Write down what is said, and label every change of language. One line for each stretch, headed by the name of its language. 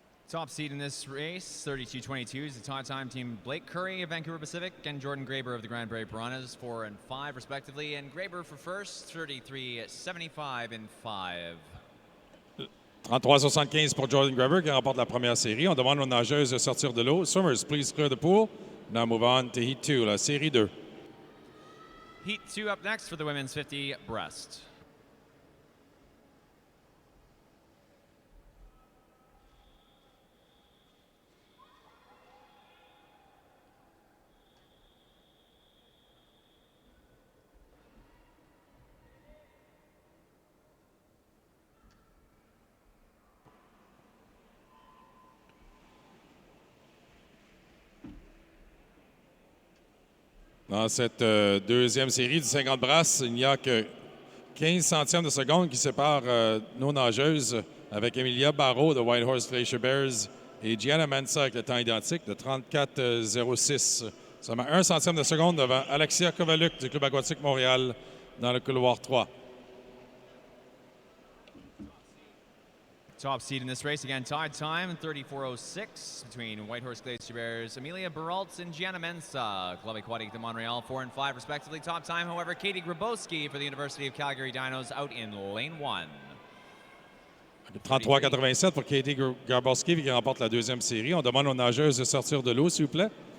English: Top seed in this race, 32-22, is the time team Blake Curry of Vancouver Pacific and Jordan Graber of the Grand Prairie Piranhas, 4 and 5 respectively. And Graber for first, 33-75 in 5.
French: 33-75 pour Jordan Graber qui remporte la première série. On demande aux nageuses de sortir de l'eau.
English: Summers, please clear the pool. Now move on to Heat 2,
French: la série 2.
English: Heat 2 up next for the women's 50 breast.
French: Dans cette deuxième série du 50 brasses, il n'y a que 15 centièmes de seconde qui séparent nos nageuses avec Emilia Barrault de Whitehorse Glacier Bears et Gianna Mensa avec le temps identique de 34-06. Seulement 1 centième de seconde devant Alexia Kovaluk du Club aquatique Montréal dans le couloir 3.
English: Top seed in this race, again, tied time, 34-06 between Whitehorse Glacier Bears, Amelia Baraltz and Gianna Mensa, Club Aquatique de Montreal, 4 and 5 respectively. Top time, however, Katie Grabowski for the University of Calgary Dinos out in lane 1.
French: 33-87 pour Katie Grabowski qui remporte la deuxième série. On demande aux nageuses de sortir de l'eau, s'il vous plaît.